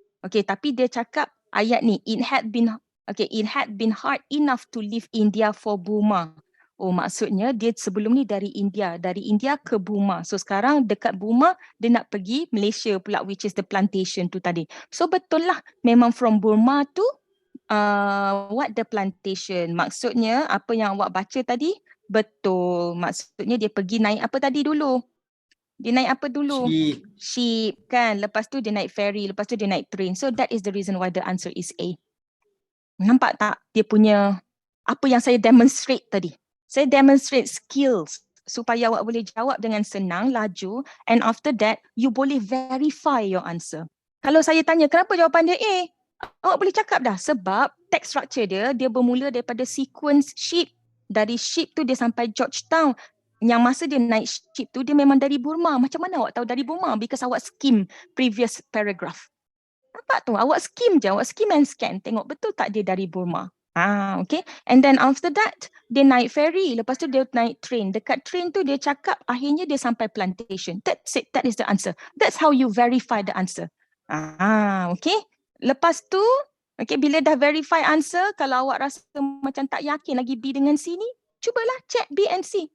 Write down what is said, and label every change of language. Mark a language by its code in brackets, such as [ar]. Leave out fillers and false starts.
[en] Okay, [ms] tapi dia cakap ayat ni. [en] It had been hard enough to leave India for Burma. [ms] Oh, maksudnya dia sebelum ni dari India ke Burma. So sekarang dekat Burma dia nak pergi Malaysia pula, [en] which is the plantation [ms] tu tadi. [en] So [ms] betul lah, memang [en] from Burma to what the plantation. [ms] Maksudnya apa yang awak baca tadi betul. Maksudnya dia pergi naik apa tadi dulu? Dia naik apa dulu? Ship kan. Lepas tu dia naik ferry, lepas tu dia naik train. [en] So that is the reason why the answer is A. [ms] Nampak tak dia punya apa yang saya demonstrate tadi? Saya demonstrate skills supaya awak boleh jawab dengan senang, laju, [en] and after that you [ms] boleh verify your answer. Kalau saya tanya kenapa jawapan dia A, awak boleh cakap dah sebab text structure dia bermula daripada sequence ship. Dari ship tu dia sampai Georgetown. Yang masa dia naik ship tu dia memang dari Burma. Macam mana awak tahu dari Burma? Because awak skim previous paragraph. Nampak tu, awak skim je, awak skim and scan. Tengok betul tak dia dari Burma. Okay. [en] And then after that, [ms] dia naik [en] ferry. [ms] Lepas tu dia naik train. Dekat train tu dia cakap akhirnya dia sampai plantation. [en] That's it. That is the answer. That's how you verify the answer. [ms] Okay. Lepas tu, okay, bila dah verify answer, kalau awak rasa macam tak yakin lagi B dengan C ni, cubalah check B and C.